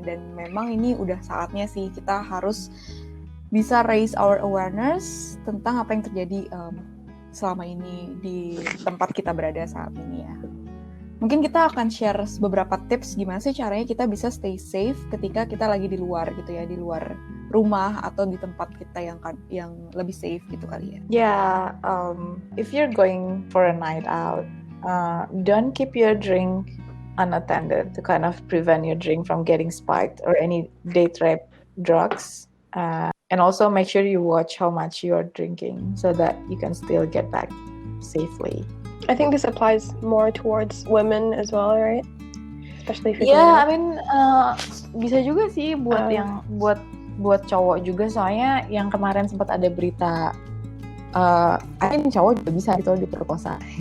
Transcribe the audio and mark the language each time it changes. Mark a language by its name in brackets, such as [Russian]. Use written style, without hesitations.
[Indonesian] Dan memang ini udah saatnya sih kita harus bisa [English] raise our awareness [Indonesian] tentang apa yang terjadi selama ini di tempat kita berada saat ini ya. Mungkin kita akan share beberapa tips gimana sih caranya kita bisa stay safe ketika kita lagi di luar gitu ya, di luar rumah atau di tempat kita yang lebih safe gitu kali ya. [English] Yeah, if you're going for a night out, don't keep your drink unattended to kind of prevent your drink from getting spiked or any date rape drugs. And also make sure you watch how much you're drinking so that you can still get back safely. I think this applies more towards women as well, right? Especially if you're [Indonesian] Yeah, [English] I mean [Indonesian] bisa juga sih buat yang buat cowok juga, soalnya yang kemarin sempat ada berita I think cowok juga bisa gitu diperkosa.